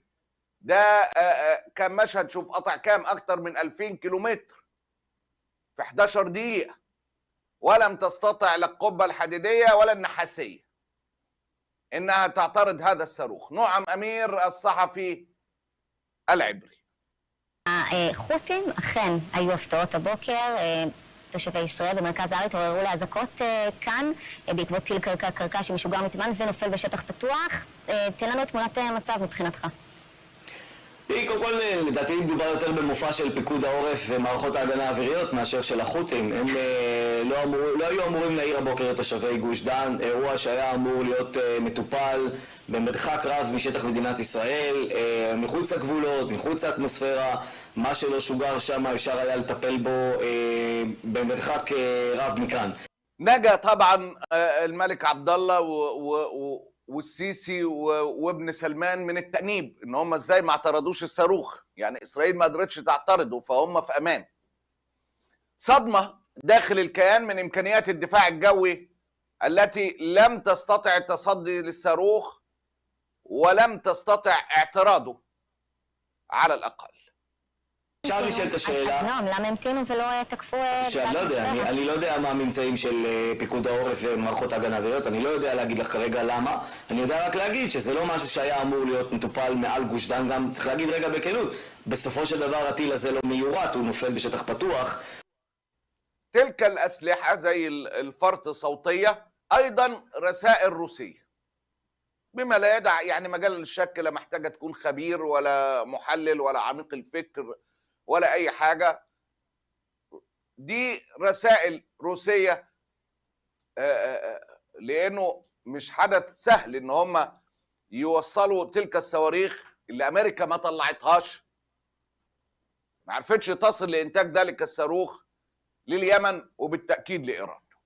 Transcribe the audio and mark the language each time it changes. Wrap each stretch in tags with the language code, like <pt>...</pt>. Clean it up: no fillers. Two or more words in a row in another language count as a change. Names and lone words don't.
<ar>ده كان مشهد، شوف قطع كام، أكتر من 2000 كيلومتر في 11 دقيقة، ولم تستطع لا القبة الحديدية ولا النحاسية إنها تعترض هذا الصاروخ. نعم أمير الصحفي العبري.</ar> <he>החות'ים אכן היו הפתעות הבוקר, תושבי ישראל במרכז הארץ עוררו לאזעקות כאן בעקבות טיל קרקע שמשוגר מתימן ונופל בשטח פתוח. תן לנו את תמונת המצב מבחינתך. קודם כל, לדעתי מדובר יותר במופע של פיקוד העורף ומערכות ההגנה האוויריות מאשר של החות'ים. הם לא היו אמורים להעיר הבוקר לתושבי גוש דן, אירוע שהיה אמור להיות מטופל במרחק רב משטח מדינת ישראל, מחוץ לגבולות, מחוץ לאטמוספירה. מה שלא שוגר שם אפשר היה לטפל בו במרחק רב מכאן.</he> <ar>نجا طبعا الملك عبد الله والسيسي وابن سلمان من التأنيب ان هم ازاي ما اعترضوش الصاروخ. يعني اسرائيل ما قدرتش تعترضه فهم في امان. صدمة داخل الكيان من امكانيات الدفاع الجوي التي لم تستطع التصدي للصاروخ ولم تستطع اعتراضه على الاقل.</ar> <he>אפשר לשאול את השאלה. אז נועם, למה המתינו ולא תקפו? אני לא יודע מה הממצאים של פיקוד העורף ומערכות ההגנה האוויריות, אני לא יודע להגיד לך כרגע למה. אני יודע רק להגיד שזה לא משהו שהיה אמור להיות מטופל מעל גוש דן. גם צריך להגיד רגע בכנות, בסופו של דבר הטיל הזה לא מיורט, הוא נופל בשטח פתוח.</he> <ar>تلك الأسلحة زي الفرط صوتية أيضا رسائل روسية بما لا يدع يعني مجال للشك، لا محتاجة تكون خبير ولا محلل ولا عميق الفكر ولا أي حاجة. دي رسائل روسية لأنه مش حدث سهل إن هم يوصلوا تلك الصواريخ اللي أمريكا ما طلعتهاش، ما عرفتش تصل لإنتاج ذلك الصاروخ لليمن وبالتأكيد لإيران.</ar>